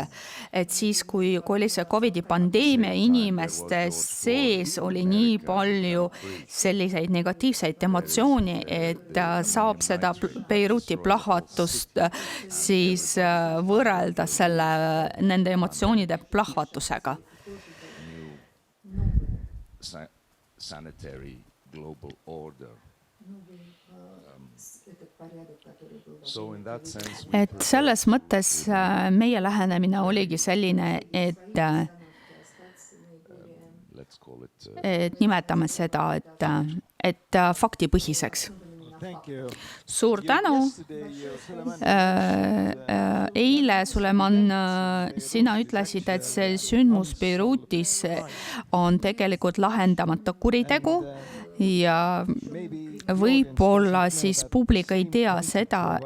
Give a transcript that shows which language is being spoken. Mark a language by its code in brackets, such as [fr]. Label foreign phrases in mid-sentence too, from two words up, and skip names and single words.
[et] Et siis, kui oli see COVID-i pandeemia, inimeste sees oli nii palju selliseid negatiivseid emotsiooni, et saab seda Beiruti plahvatust siis võrrelda nende emotsioonide plahvatusega. [en] Sanitary global order. So in that sense, [et] et selles mõttes meie lähenemine oligi selline, et [en] let's call it [et] nimetame seda, et faktipõhiseks. Suur tänu. Eile, Suleman, sina ütlesid, et see sündmus Beirutis on tegelikult lahendamata kuritegu ja võib-olla siis publik ei tea seda,